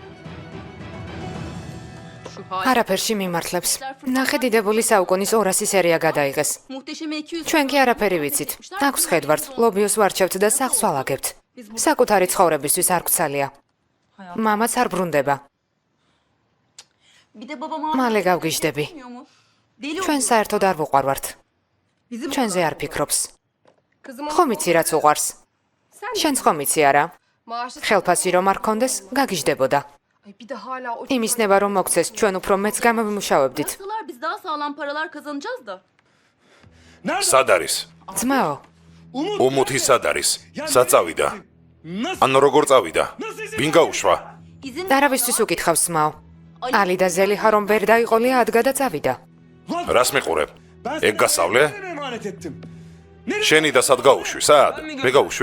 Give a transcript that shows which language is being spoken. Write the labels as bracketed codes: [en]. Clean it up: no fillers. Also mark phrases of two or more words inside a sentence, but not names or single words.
[ka] არაფერში მიმართლებს. ნახე დიდებული საუკუნის 200 სერია გადაიღეს. Muhteşem 200. ჩვენ კი არაფერი ვიცით. აქვს ხედვართ, ლობიოს ვარჩევთ და სახლს ვალაგებთ. საკუთარი ცხოვრებისთვის არ გვცალია. მამაც არ ბრუნდება. [tr] Bir de babam [ka] მალე გავგიჟდები. [tr] bilmiyor mu? Deli [ka] ჩვენ საერთოდ არ ვუყვარვართ. ჩვენზე არ ფიქრობს. ხომ იცი რაც უყვარს? შენც ხომ იცი არა? ხელფასი რომ არ გქონდეს, გაგიჟდებოდა. იმის ნება რომ მოგცეს, ჩვენ უფრო მეც გამოვიმუშავებდით. [tr] Nasıllar biz daha sağlam paralar kazanacağız da. [ka] სად არის? ძმაო, უმუთი სად არის? სად წავიდა? ანუ როგორ წავიდა? ვინ გაუშვა? İzin არავისთვის უკითხავს ძმაო. ალი და ზელიჰა რომ ვერ დაიყოლია, ადგა და წავიდა. რას მიყურებ? ეგ გასავლე? შენი და სად გაუშვი? სად? მე გაუშვი?